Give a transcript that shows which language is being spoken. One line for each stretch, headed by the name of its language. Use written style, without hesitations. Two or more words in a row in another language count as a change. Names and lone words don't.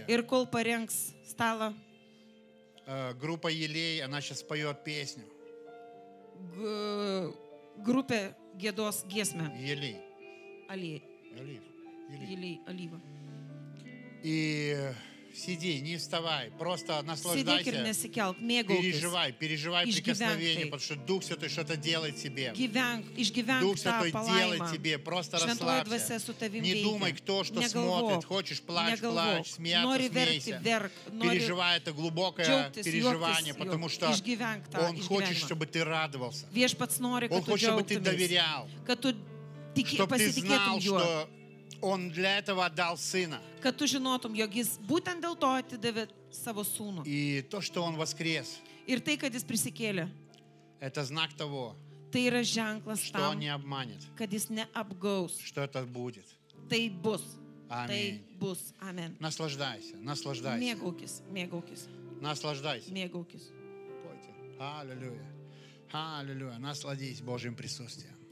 Lithuanian: Ir kol parengs stalą,
Russian: группа Елей, она сейчас поет песню.
Lithuanian: Grupė gėdos giesmę.
Russian: Елей.
Lithuanian: Aliej.
Russian: Елей.
Lithuanian: Alyva.
Russian: И сиди, не вставай, просто
Lithuanian: Sėdėk ir
Russian: наслаждайся.
Lithuanian: nesikelk, mėgaukis.
Russian: Переживай
Lithuanian: Išgyvenk
Russian: прикосновение,
Lithuanian: tai.
Russian: потому что Дух Святой что-то делает себе.
Lithuanian: Išgyvenk
Russian: Дух
Lithuanian: tą
Russian: Святой делает
Lithuanian: palaimą.
Russian: тебе, просто
Lithuanian: Šventoji dvasia
Russian: расслабься.
Lithuanian: su tavim
Russian: Не думай,
Lithuanian: veikia.
Russian: кто что
Lithuanian: Negalvok,
Russian: смотрит. Хочешь, плачь,
Lithuanian: negalvok.
Russian: смеяться,
Lithuanian: Nori verkti,
Russian: смейся.
Lithuanian: verk. Nori
Russian: Переживай это глубокое
Lithuanian: džiaugtis,
Russian: переживание,
Lithuanian: juoktis,
Russian: потому что
Lithuanian: išgyvenk tą
Russian: Он хочет,
Lithuanian: išgyvenimą.
Russian: чтобы ты радовался.
Lithuanian: Viešpats nori,
Russian: Он
Lithuanian: kad tu
Russian: хочет, чтобы ты
Lithuanian: džiaugtumės,
Russian: доверял.
Lithuanian: kad tu
Russian: Чтобы ты знал,
Lithuanian: pasitikėtum juo,
Russian: что Он для этого отдал Сына.
Lithuanian: kad tu žinotum, jog jis būtent dėl to atidavė savo sūnų.
Russian: И то, что Он воскрес,
Lithuanian: Ir tai, kad jis prisikėlė,
Russian: это знак того,
Lithuanian: tai yra ženklas
Russian: что Он
Lithuanian: tam,
Russian: не обманет,
Lithuanian: kad jis neapgaus.
Russian: что это будет.
Lithuanian: Tai bus. Tai
Russian: Аминь.
Lithuanian: bus. Amen.
Russian: Наслаждайся, наслаждайся,
Lithuanian: Mėgaukis, mėgaukis,
Russian: наслаждайся.
Lithuanian: mėgaukis.
Russian: Пойте. Аллилуйя. Аллилуйя. Насладись Божьим присутствием.